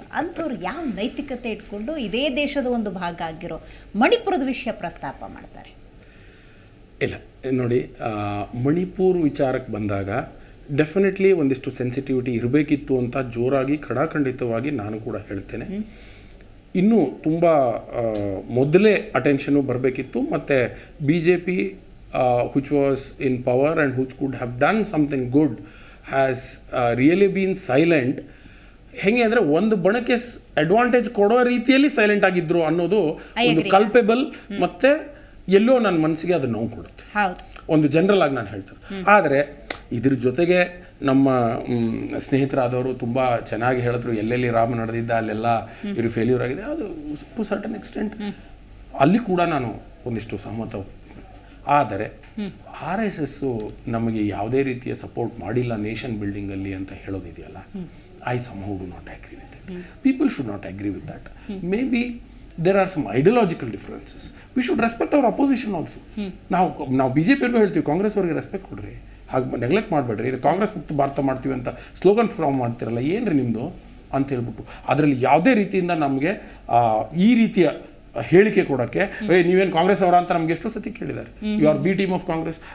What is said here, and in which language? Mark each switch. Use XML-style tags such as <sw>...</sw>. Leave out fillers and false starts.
<kn>ಅಂಥವ್ರು ಯಾವ ನೈತಿಕತೆ ಇಟ್ಕೊಂಡು ಇದೇ ದೇಶದ ಒಂದು ಭಾಗ ಆಗಿರೋ ಮಣಿಪುರದ ವಿಷಯ ಪ್ರಸ್ತಾಪ ಮಾಡ್ತಾರೆ? ಇಲ್ಲ ನೋಡಿ, ಮಣಿಪುರ್ ವಿಚಾರಕ್ಕೆ ಬಂದಾಗ ಡೆಫಿನೆಟ್ಲಿ ಒಂದಿಷ್ಟು ಸೆನ್ಸಿಟಿವಿಟಿ ಇರಬೇಕಿತ್ತು ಅಂತ ಜೋರಾಗಿ ಖಡಾಖಂಡಿತವಾಗಿ ನಾನು ಕೂಡ ಹೇಳ್ತೇನೆ. ಇನ್ನೂ ತುಂಬ ಮೊದಲೇ ಅಟೆನ್ಷನು ಬರಬೇಕಿತ್ತು.</kn> <en>ಮತ್ತು BJP which was in power and which could have done something good has really been silent.</en> <kn>ಹೆಂಗೆ ಅಂದರೆ ಒಂದು ಬಣಕ್ಕೆ ಅಡ್ವಾಂಟೇಜ್ ಕೊಡೋ ರೀತಿಯಲ್ಲಿ ಸೈಲೆಂಟ್ ಆಗಿದ್ರು ಅನ್ನೋದು ಒಂದು ಕಲ್ಪೆಬಲ್, ಮತ್ತು ಎಲ್ಲೋ ನನ್ನ ಮನಸ್ಸಿಗೆ ಅದು ನೋವು ಕೊಡುತ್ತೆ. ಒಂದು ಜನರಲ್ ಆಗಿ ನಾನು ಹೇಳ್ತೇನೆ. ಆದರೆ ಇದ್ರ ಜೊತೆಗೆ ನಮ್ಮ ಸ್ನೇಹಿತರಾದವರು ತುಂಬ ಚೆನ್ನಾಗಿ ಹೇಳಿದ್ರು, ಎಲ್ಲೆಲ್ಲಿ ರಾಮ ನಡೆದಿದ್ದ ಅಲ್ಲೆಲ್ಲ ಇವರು ಫೇಲ್ಯೂರ್ ಆಗಿದೆ. ಅದು</kn> <en>to certain extent</en> <kn>ಅಲ್ಲಿ ಕೂಡ ನಾನು ಒಂದಿಷ್ಟು ಸಹಮತ. ಆದರೆ RSS ನಮಗೆ ಯಾವುದೇ ರೀತಿಯ ಸಪೋರ್ಟ್ ಮಾಡಿಲ್ಲ ನೇಷನ್ ಬಿಲ್ಡಿಂಗಲ್ಲಿ ಅಂತ ಹೇಳೋದಿದೆಯಲ್ಲ,</kn> <en>I somehow do not agree with that. People should not agree with that. Maybe there are some ideological differences. We should respect our opposition also.</en> <kn>ನಾವು BJP ಅವ್ರಿಗೂ ಹೇಳ್ತೀವಿ, ಕಾಂಗ್ರೆಸ್ ಅವ್ರಿಗೆ ರೆಸ್ಪೆಕ್ಟ್ ಕೊಡ್ರಿ, ಹಾಗೆ ನೆಗ್ಲೆಕ್ಟ್ ಮಾಡಬೇಡ್ರಿ. ಕಾಂಗ್ರೆಸ್ ಮುಕ್ತ ಭಾರತ ಮಾಡ್ತೀವಿ ಅಂತ ಸ್ಲೋಗನ್ ಫಾರ್ಮ್ ಮಾಡ್ತಿರಲ್ಲ, ಏನ್ರಿ ನಿಮ್ಮದು ಅಂತ ಹೇಳ್ಬಿಟ್ಟು ಅದರಲ್ಲಿ ಯಾವುದೇ ರೀತಿಯಿಂದ ನಮಗೆ ಈ ರೀತಿಯ ಹೇಳಿಕೆ ಕೊಡೋಕ್ಕೆ, ನೀವೇನು ಕಾಂಗ್ರೆಸ್ ಅವರ ಅಂತ ನಮ್ಗೆ ಎಷ್ಟೋ ಸತಿ ಕೇಳಿದ್ದಾರೆ,</kn> <en>You are B team of Congress.</en>